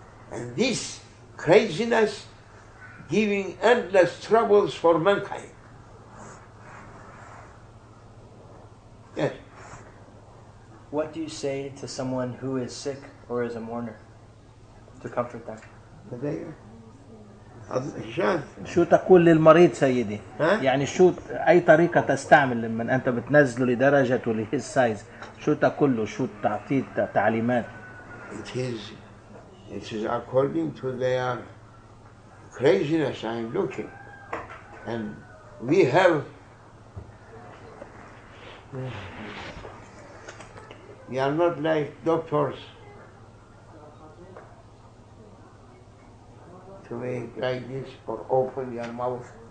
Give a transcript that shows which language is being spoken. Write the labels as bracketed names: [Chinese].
[English] And this craziness giving endless troubles for mankind. Yes. What do you say to someone who is sick or is a mourner to comfort them? [Arabic] هشام شو تقول للمريض سيدي؟ ها؟ يعني شو أي طريقة تستعمل لما أنت بتنزله لدرجته لهيز سايز؟ شو تقول له؟ شو تعطيه تعليمات؟ [English] It is according to their craziness I am looking. And we are not like doctors to make like this or open your mouth.